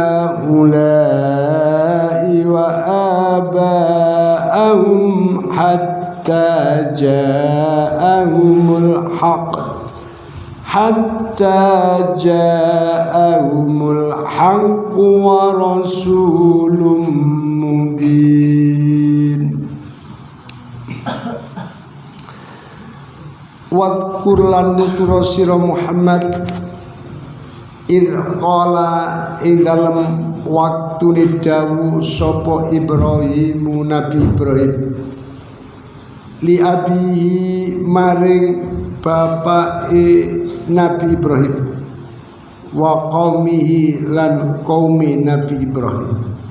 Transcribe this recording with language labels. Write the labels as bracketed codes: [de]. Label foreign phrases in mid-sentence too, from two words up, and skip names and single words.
[ar] هؤلاء وآباءهم حتى جاءهم الحق ورسول مبين. [jv] Wadkur lan nutura sira Muhammad [ar] إذ قال [jv] ing dalem waktune dawuh sapa Ibrahim Nabi Ibrahim [ar] لأبيه [jv] maring bapake Nabi Ibrahim [ar] وقومه [jv] lan qaumi Nabi Ibrahim